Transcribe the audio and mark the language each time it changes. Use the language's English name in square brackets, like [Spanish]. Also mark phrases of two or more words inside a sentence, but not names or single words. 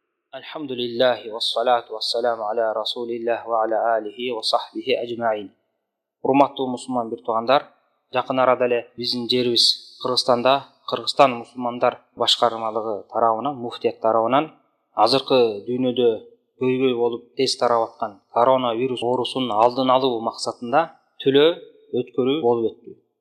[Arabic] الحمد لله والصلاة والسلام على رسول الله وعلى آله وصحبه أجمعين. [Kyrgyz] Урматтуу мусулман бир туугандар, жакын арада эле биздин жерибиз Кыргызстанда Кыргызстан мусулмандар башкармалыгы тарабынан, муфтият тарабынан азыркы дүйнөдө көйгөй болуп тез тарап аткан коронавирус оорусунун алдын алуу максатында төлөө өткөрүү болуп өттү.